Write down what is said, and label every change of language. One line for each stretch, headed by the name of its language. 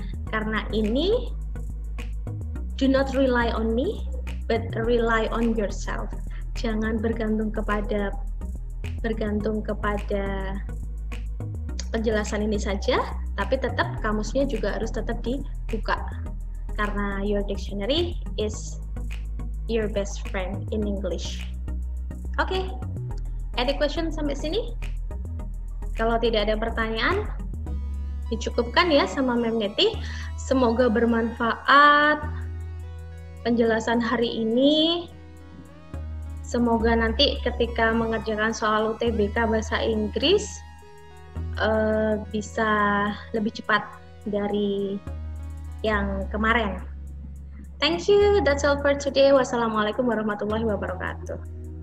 Indonesian: Karena ini
English: do not rely on me, but rely on yourself.
Indonesian: Jangan bergantung kepada penjelasan ini saja, tapi tetap kamusnya juga harus tetap dibuka. Karena
English: your dictionary is your best friend in English.
Indonesian: Oke?
English: Any question
Indonesian: sampai sini? Kalau tidak ada pertanyaan, dicukupkan ya sama Mem Neti. Semoga bermanfaat penjelasan hari ini. Semoga nanti ketika mengerjakan soal UTBK Bahasa Inggris bisa lebih cepat dari yang kemarin.
English: Thank you, that's all for today.
Indonesian: Wassalamualaikum warahmatullahi wabarakatuh.